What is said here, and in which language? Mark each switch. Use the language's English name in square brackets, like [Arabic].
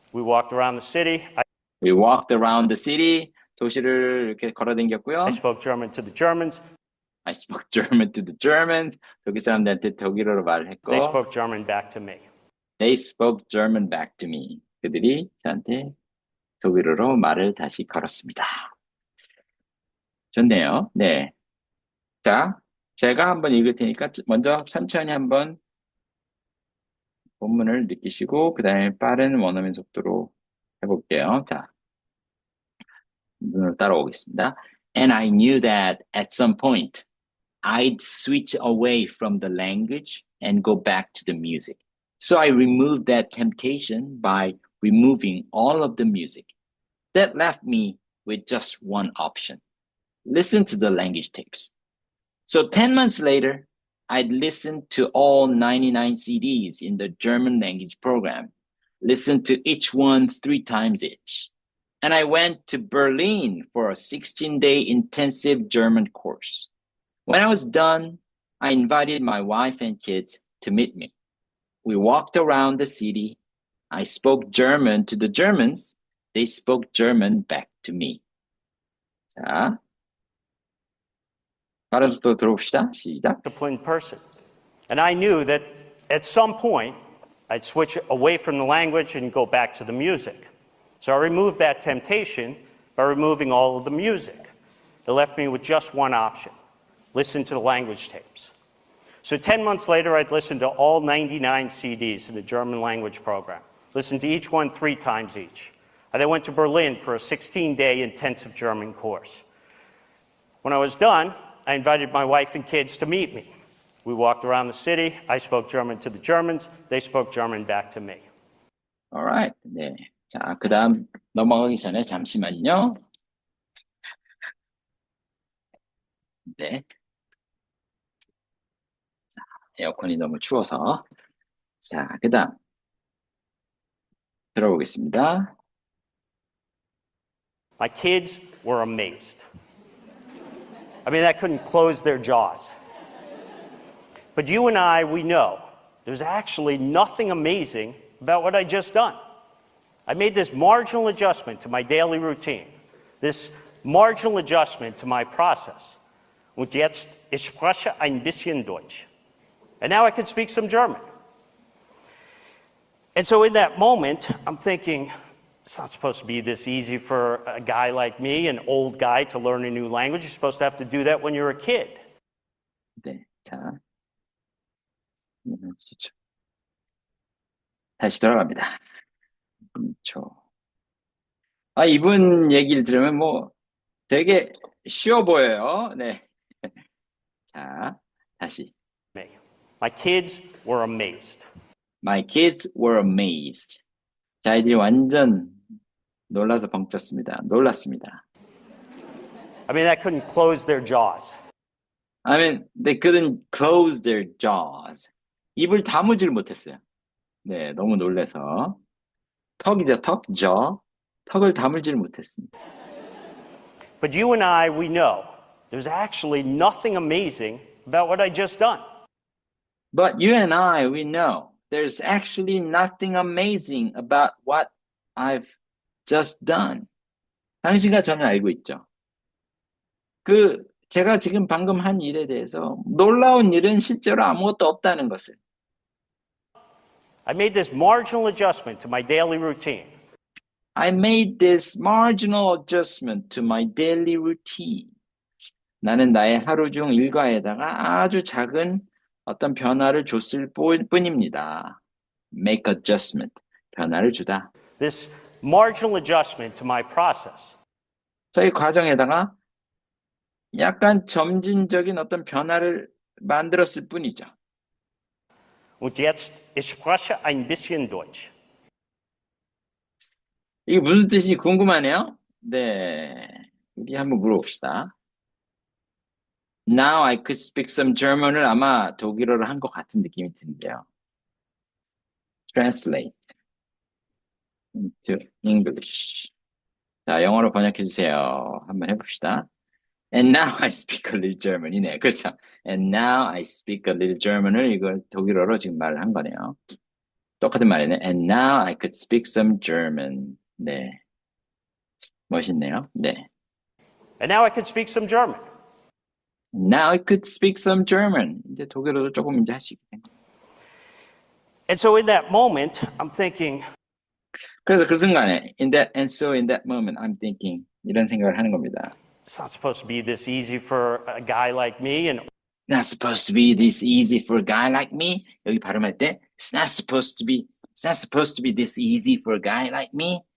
[English] We walked around the city. We walked around the city. [Korean] 도시를 이렇게 걸어다녔고요. [English] I spoke German to the Germans. I spoke German to the Germans. [Korean] 독일 사람들한테 독일어로 말을 했고. [English] They spoke German back to me. They spoke German back to me. [Korean] 그들이 저한테 독일어로 말을 다시 걸었습니다. 좋네요. 네. 자, 제가 한번 읽을 테니까 먼저 천천히 한번 본문을 느끼시고 그 다음에 빠른 원어민 속도로 해볼게요. 자, 눈으로 따라오겠습니다. [English] And I knew that at some point I'd switch away from the language and go back to the music. So I removed that temptation by removing all of the music. That left me with just one option. Listen to the language tapes. So 10 months later, I'd listened to all 99 CDs in the German language program, listen to each one 3 times each. And I went to Berlin for a 16-day intensive German course. When I was done, I invited my wife and kids to meet me. We walked around the city. I spoke German to the Germans. They spoke German back to me. [Korean] 자, 발음 속도 들어봅시다. 시작. [English] Disciplined person. And I knew that at some point, I'd switch away from the language and go back to the music. So I removed that temptation by removing all of the music. It left me with just one option: listen to the language tapes. So 10 months later, I'd listen to all 99 CDs in the German language program, listen to each one 3 times each. I then went to Berlin for a 16-day intensive German course. When I was done, I invited my wife and kids to meet me. We walked around the city. I spoke German to the Germans. They spoke German back to me. Alright. 네. [Korean] 자, 그 다음 넘어가기 전에 잠시만요. 네. 자, 에어컨이 너무 추워서. 자, 그 다음 들어보겠습니다. [English] My kids were amazed. I mean, I couldn't close their jaws. But you and I, we know there's actually nothing amazing about what I just done. I made this marginal adjustment to my daily routine, this marginal adjustment to my process. [German] Und jetzt, ich spreche ein bisschen Deutsch. [English] And now I can speak some German. And so in that moment, I'm thinking, it's not supposed to be this easy for a guy like me, an old guy, to learn a new language. You're supposed to have to do that when you're a kid. [Korean] 네, 자. 다시 돌아갑니다. 이분 얘기를 들으면 뭐 되게 쉬워 보여요. 네. 자, 다시. [English] My kids were amazed. My kids were amazed. [Korean] 자, 아이들이 완전 놀라서 벙쪘습니다. 놀랐습니다. [English] I mean, I couldn't close their jaws. I mean, they couldn't close their jaws. [Korean] 입을 다무질 못했어요. 네, 너무 놀라서. 턱이죠, 턱, jaw. 턱을 다물질 못했습니다. [English] But you and I, we know there's actually nothing amazing about what I just done. But you and I, we know there's actually nothing amazing about what I've just done. [Korean] 당신과 저는 알고 있죠. 제가 지금 방금 한 일에 대해서 놀라운 일은 실제로 아무것도 없다는 것을. [English] I made this marginal adjustment to my daily routine. I made this marginal adjustment to my daily routine. [Korean] 나는 나의 하루 중 일과에다가 아주 작은 어떤 변화를 줬을 뿐입니다. [English] Make adjustment. [Korean] 변화를 주다. [English] This marginal adjustment to my process. [Korean] 저희 과정에다가 약간 점진적인 어떤 변화를 만들었을 뿐이죠. [German] Und jetzt, ich spreche ein bisschen Deutsch. [Korean] 이게 무슨 뜻인지 궁금하네요. 네, 우리 한번 물어봅시다. [English] Now I could speak some German [Korean] 을 아마 독일어로 한 것 같은 느낌이 드는데요. [English] Translate into English. [Korean] 자, 영어로 번역해 주세요. 한번 해봅시다. [English] And now I speak a little German이네. [Korean] 그렇죠. [English] And now I speak a little German [Korean] 을 이걸 독일어로 지금 말을 한 거네요. 똑같은 말이네. [English] And now I could speak some German. [Korean] 네. 멋있네요. 네. [English] And now I could speak some German. Now I could speak some German. [Korean] 이제 독일어도 조금 이제 할 수 있게 된 거예요. [English] And so in that moment, I'm thinking, [Korean] 그래서 그 순간에 [English] in that moment I'm thinking [Korean] 이런 생각을 하는 겁니다. [English] it's not supposed to be this easy for a guy like me. And Not supposed to be this easy for a guy like me. [Korean] 여기 발음할 때 [English] it's not supposed to be this easy for a guy like me.